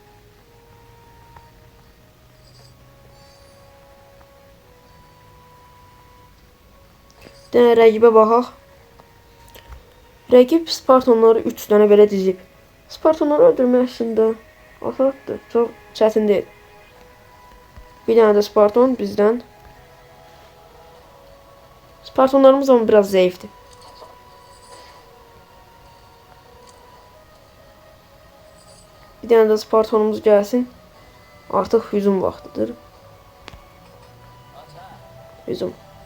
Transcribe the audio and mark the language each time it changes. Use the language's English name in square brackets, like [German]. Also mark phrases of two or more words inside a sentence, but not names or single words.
[Azerbaijani] Rəqibə baxaq. Rəqib Spartonları 3 dənə belə dizib. Spartonları öldürmək əslində asandır, çox çətin deyil. Bir dənə də Sparton bizdən. [Turkish] Spartonlarımız ama biraz zayıftı. Bir tane de Spartonumuz gəlsin. [Azerbaijani] Artıq hücum vaxtıdır. Hücum.